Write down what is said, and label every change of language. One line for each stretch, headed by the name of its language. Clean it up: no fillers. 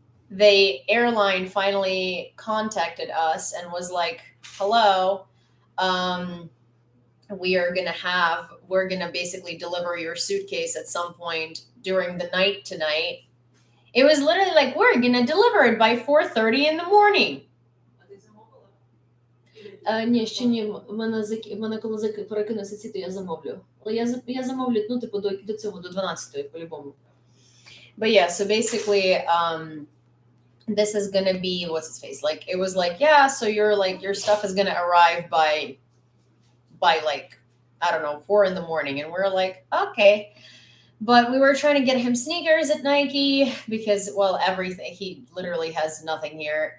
English: The airline finally contacted us and was like, "Hello, um, we're gonna basically deliver your suitcase at some point during the night tonight." It was literally like, "We're gonna deliver it by 4:30 in the morning."
Ukrainian: Ні, ще ні. В мене коли перекинуться ці, то я замовлю. Але я замовлю, ну, типу, до цього, до 12-ї, по-любому.
English: But yeah, so basically, this is gonna be, what's its face? Like, it was like, yeah, so your stuff is gonna arrive by like, I don't know, 4 in the morning. And we're like, okay. But we were trying to get him sneakers at Nike because, well, everything, he literally has nothing here.